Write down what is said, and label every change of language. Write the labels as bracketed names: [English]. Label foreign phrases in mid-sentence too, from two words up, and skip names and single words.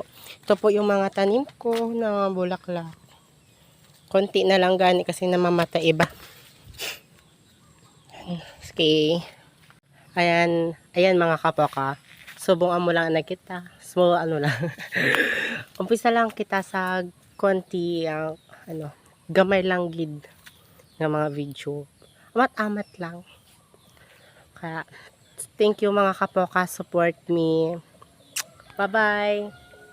[Filipino] Ito po yung mga tanim ko na bulaklak. Konti na lang gani kasi namamatay iba. Okay. Ayan mga kapoka. [Hiligaynon] Subungan mo lang na kita. So, ano lang. Umpisa lang kita sa konti, gamay lang gid ng mga video. Amat-amat lang. [Filipino] Kaya, [English] thank you [Filipino] mga kapoka. [English] Support me. Bye-bye.